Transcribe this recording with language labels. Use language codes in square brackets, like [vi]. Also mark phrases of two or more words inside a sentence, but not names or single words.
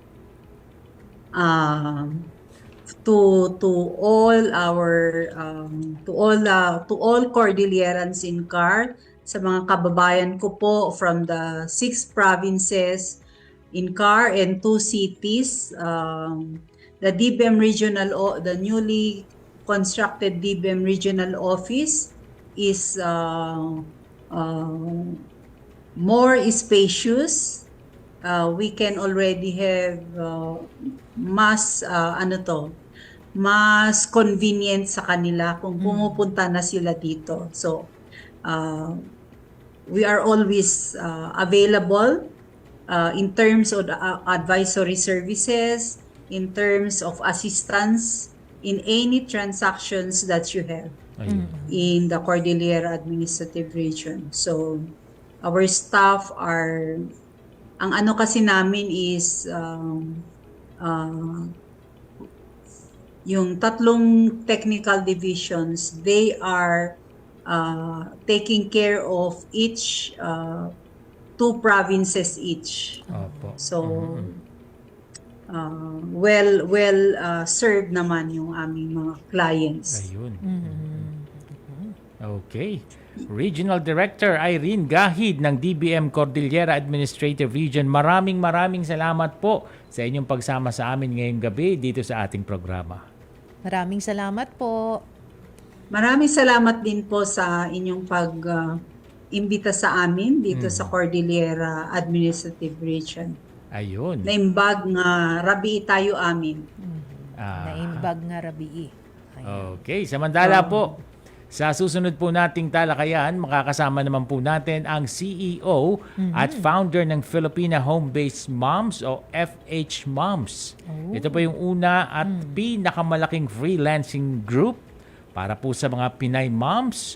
[en] To all Cordillerans in CAR, [tl] sa mga kababayan ko po [en] from the 6 provinces in CAR and 2 cities, the DBM the newly constructed DBM regional office is more spacious. We can already have [tl] mas convenient sa kanila kung pumupunta na sila dito. [en] So we are always available in terms of advisory services, in terms of assistance in any transactions that you have in the Cordillera Administrative Region. So our staff are, [tl] ang ano kasi namin [en] is [tl] yung tatlong [en] technical divisions, they are taking care of each 2 provinces each. So well served [tl] naman yung aming mga clients. Ayun. Okay. Regional Director Irene Gahid ng DBM Cordillera Administrative Region. Maraming salamat po sa inyong pagsama sa amin ngayong gabi dito sa ating programa. Maraming salamat po. Maraming salamat din po sa inyong pag-imbita sa amin dito sa Cordillera Administrative Region. Ayun. [ilo] Naimbag nga rabi tayo amin. Naimbag nga rabi. [tl] Okay, samantala po, sa susunod po nating talakayan, makakasama naman po natin ang CEO at founder ng Filipina Home-Based Moms o FH Moms. Ito po yung una at pinakamalaking freelancing group para po sa mga Pinay moms.